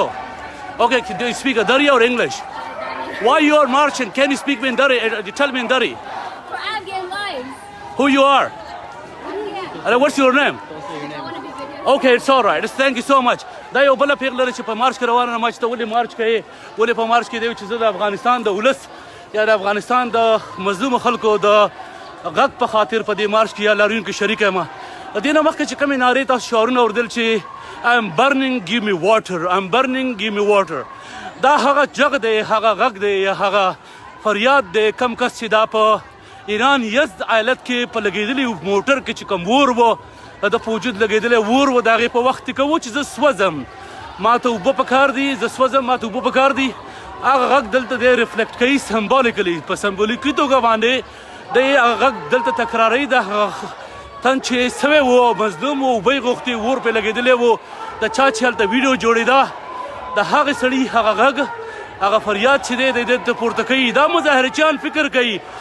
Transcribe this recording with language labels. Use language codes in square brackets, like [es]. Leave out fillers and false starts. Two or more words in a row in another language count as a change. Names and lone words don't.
[en] Okay, do you speak Dari or English? Why you are marching? Can you speak me in Dari? Tell me in Dari. For Afghan lives. Who you are? What's your name? I want to be video. Okay, it's all right. Thank you so much. [ps] دا یو بله پیغله ده چې په مارچ کې روانه ده ما چې ته ولې مارچ کوې ولې په مارچ کې دی چې زه د افغانستان د ولس یا د افغانستان د مظلومو خلکو د غږ په خاطر په دې مارچ کې یا لاریون کې شریک یم د دې نه مخکې چې کومې نارې تاسو شعارونه اورېدل چې [en] I'm burning, give me water. I'm burning, give me water. [ps] دا هغه جغ دی هغه غږ دی یا هغه فریاد دی کم کس چې دا په ایران یزد ایالت کې په لګېدلي موټر کې چې کوم اور و د په وجود لګېدلی اور و د هغې په وخت کې کوو چې زه سوځم ما ته اوبه پکار دي زه سوځم ما ته اوبه پکار دي هغه غږ دلته دی ریفلیکټ کوي سمبولیکلی په سمبولیکي توګه باندې دی هغه غږ دلته تکراروي د هغه تن چې سوی و مظلوم و اوبه یې غوښتې اور پرې لګېدلی و د چا چې هلته ویډیو جوړېده د هغې سړي هغه غږ هغه فریاد چې دی د دې ته پورته کوي دا مظاهرچیان فکر کوي